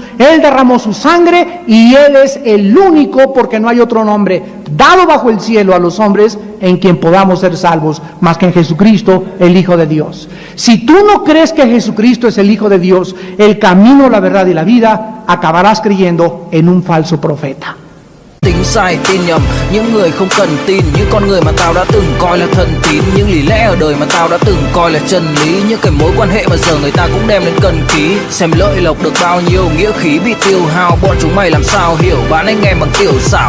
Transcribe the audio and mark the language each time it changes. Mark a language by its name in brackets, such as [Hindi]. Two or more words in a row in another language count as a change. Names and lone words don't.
[Spanish] Él derramó su sangre y Él es el único, porque no hay otro nombre dado bajo el cielo a los hombres en quien podamos ser salvos, más que en Jesucristo, el Hijo de Dios. Si tú no crees que Jesucristo es el Hijo de Dios, el camino, la verdad y la vida, acabarás creyendo en un falso profeta. [Vietnamese] tính sai tin nhầm những người không cần tin, những con người mà tao đã từng coi là thần tín, những lý lẽ ở đời mà tao đã từng coi là chân lý, những cái mối quan hệ mà giờ người ta cũng đem đến cần ký. Xem lợi lộc được bao nhiêu, nghĩa khí bị tiêu hao, bọn chúng mày làm sao hiểu, bán anh em bằng tiểu xảo.